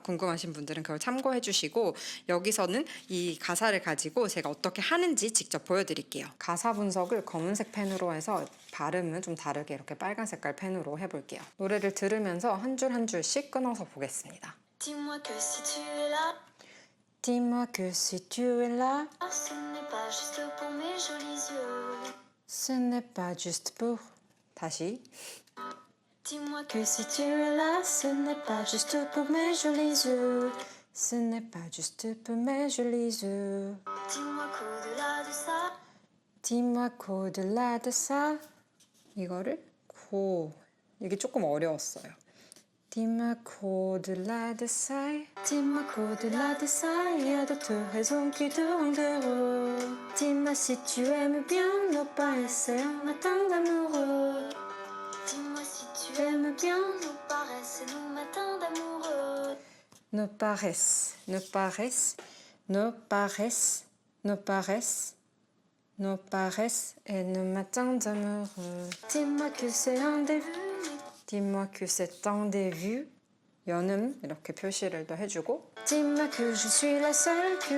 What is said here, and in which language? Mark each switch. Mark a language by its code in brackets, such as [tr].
[ko] 궁금하신 분들은 그걸 참고해 주시고, 여기서는 이 가사를 가지고 제가 어떻게 하는지 직접 보여드릴게요. 가사 분석을 검은색 펜으로 해서 발음은 좀 다르게 이렇게 빨간 색깔 펜으로 해볼게요. 노래를 들으면서 한 줄 한 줄씩 끊어서 보겠습니다. [fr] Dis-moi que si tu es là, Dis-moi que si tu es là, ce n'est pas juste pour mes jolis yeux. ce n'est pas juste pour. [ko] 다시. [fr] Dis-moi que si tu es là, ce n'est pas juste pour mes jolis yeux. Ce n'est pas juste pour mes jolis yeux. Dis-moi qu'au-delà de ça, Dis-moi qu'au-delà de ça. [ko] 이거를 이게 조금 어려웠어요. [fr] Dis-moi qu'au-delà de ça. dis-moi qu'au-delà de ça, il y a d'autres raisons qui te rendent heureux. Dis-moi si tu aimes bien nos paresses et nos matins d'amoureux. Dis-moi si tu aimes bien nos paresses et nos matins d'amoureux. Nos paresses, nos paresses, nos paresses, nos paresses, nos paresses et nos matins d'amoureux. Dis-moi que c'est un début. Dis-moi que c'est un début. [ko] 연음 이렇게 표시를 또 해주고. [fr] Dis-moi que je suis la seule